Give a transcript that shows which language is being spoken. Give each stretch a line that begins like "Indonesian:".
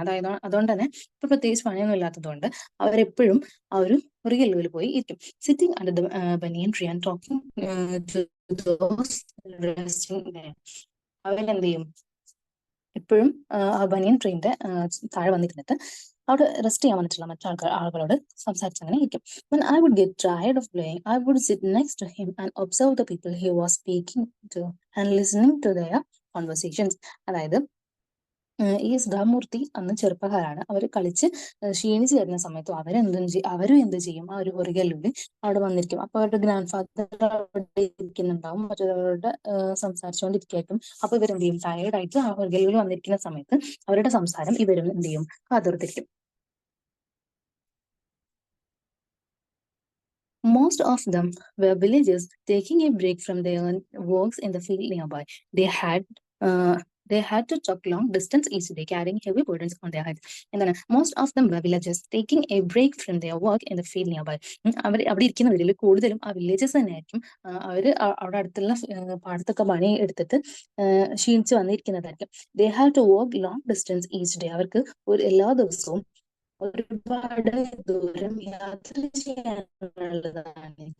Malayalam: അതായത് അതുകൊണ്ട് തന്നെ ഇപ്പൊ പ്രത്യേകിച്ച് പണിയൊന്നും ഇല്ലാത്തതുകൊണ്ട് അവരെപ്പോഴും ആ ഒരു റിയൽ പോയി ഇരിക്കും.
English: Sitting under the banyan tree and talking to those resting there.
Malayalam: അവരെന്ത് ചെയ്യും, എപ്പോഴും ആ ബനിയൻ ട്രീന്റെ താഴെ വന്നിരുന്നിട്ട് അവിടെ റെസ്റ്റ് ചെയ്യാൻ വന്നിട്ടുള്ള ആളുകളോട് സംസാരിച്ചങ്ങനെ ഇരിക്കും.
English: When I would get tired of playing, I would sit next to him and observe the people he was speaking to and listening to their conversations.
Malayalam: അതായത് ഈ സുധാമൂർത്തി അന്ന് ചെറുപ്പക്കാരാണ്. അവർ കളിച്ച് ക്ഷീണിച്ച് വരുന്ന സമയത്തും അവരും എന്ത് ചെയ്യും, ആ ഒരു ഹൊറിഗല്ലൂര് അവിടെ വന്നിരിക്കും. അപ്പൊ അവരുടെ ഗ്രാൻഡ് ഫാദർ അവിടെ ഇരിക്കുന്നുണ്ടാവും, മറ്റൊരാളോട് സംസാരിച്ചുകൊണ്ടിരിക്കും. അപ്പൊ ഇവരെന്ത് ചെയ്യും, ടയേർഡ് ആയിട്ട് ആ ഹൊറിഗല്ലൂര് വന്നിരിക്കുന്ന സമയത്ത് അവരുടെ സംസാരം ഇവരും എന്ത് ചെയ്യും, കാതോർത്തിരിക്കും.
English: Most of them were villagers taking a break from their works in the field nearby. They had uh, they had to truck long distance each day, carrying heavy burdens on their heads.
Malayalam: എന്താണ്,
English: most of them were villagers taking a break from their work in the field nearby.
Malayalam: അവർ അവിടെ ഇരിക്കുന്നവരിൽ കൂടുതലും ആ villages തന്നെയായിരിക്കും. അവര് അവിടെ അടുത്തുള്ള പാടത്തൊക്കെ പണി എടുത്തിട്ട് ക്ഷീണിച്ച് വന്നിരിക്കുന്നതായിരിക്കും.
English: They had to walk long distance each day.
Malayalam: അവർക്ക് എല്ലാ ദിവസവും ഒരുപാട് ദൂരം യാത്ര ചെയ്യാനുള്ളതാണ്.